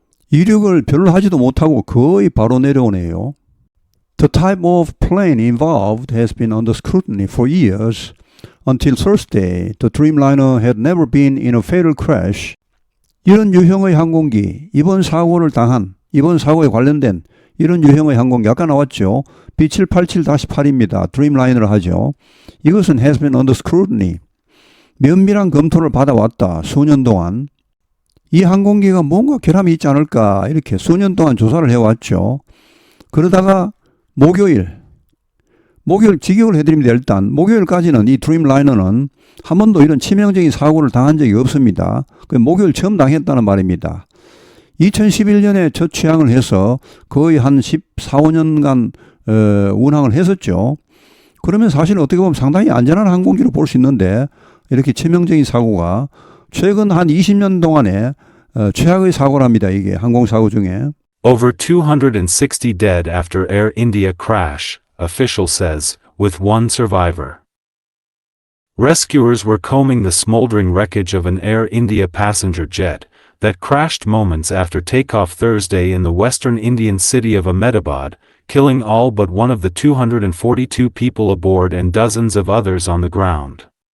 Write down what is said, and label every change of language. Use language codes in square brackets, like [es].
[ko] 이륙을 별로 하지도 못하고 거의 바로 내려오네요. [en] The type of plane involved has been under scrutiny for years. Until Thursday, the Dreamliner had never been in a fatal crash. [ko] 이런 유형의 항공기, 이번 사고에 관련된 이런 유형의 항공기 아까 나왔죠. B787-8입니다. Dreamliner를 하죠. 이것은 [en] has been under scrutiny. [ko] 면밀한 검토를 받아왔다. 수년 동안. 이 항공기가 뭔가 결함이 있지 않을까 이렇게 수년 동안 조사를 해왔죠. 그러다가 목요일 직역을 해드립니다. 일단 목요일까지는 이 드림라이너는 한 번도 이런 치명적인 사고를 당한 적이 없습니다. 목요일 처음 당했다는 말입니다. 2011년에 첫 취항을 해서 거의 한 14, 15년간 운항을 했었죠. 그러면 사실 어떻게 보면 상당히 안전한 항공기로 볼 수 있는데 이렇게 치명적인 사고가 최근 한 20년 동안에 최악의 사고랍니다. 이게 항공사고 중에. [en] Over 260 dead after Air India crash, official says, with one survivor. Rescuers were combing the smoldering wreckage of an Air India passenger jet that crashed moments after takeoff Thursday in the western Indian city of Ahmedabad, killing all but one of the 242 people aboard and dozens of others on the ground.